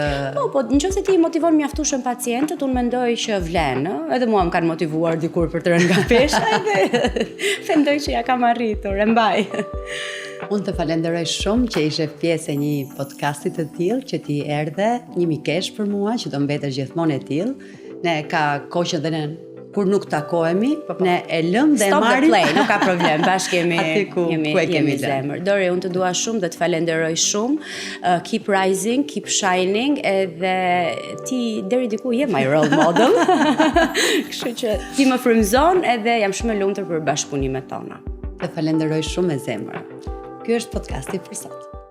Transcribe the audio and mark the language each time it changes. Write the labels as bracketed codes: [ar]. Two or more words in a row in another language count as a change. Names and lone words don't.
[sq] Po, nëse ti i motivon mjaftueshëm pacientët, unë mendoj që vlen, edhe mua më kanë motivuar dikur për të rënë nga pesha edhe mendoj që ja kam arritur, e mbaj. Unë të falenderoj shumë që ishe pjesë e një podcasti të tillë, që ti erdhe, një mikesh për mua që do mbetesh gjithmonë e tillë. Ne ka kohë që dhe ne kur nuk takohemi, ne e lëm dhe [en] Stop [sq] marrim. [en] the play, [sq] nuk ka problem, bashkë kemi zemër. Dori, unë të dua shumë dhe të falenderoj shumë. [en] Keep rising, keep shining, [sq] edhe ti deri diku je [en] my role model. [sq] Kështu që ti më frymëzon edhe jam shumë e lumtur për bashkëpunimet tona. Të falenderoj shumë me zemër. Ky është podcasti për sot.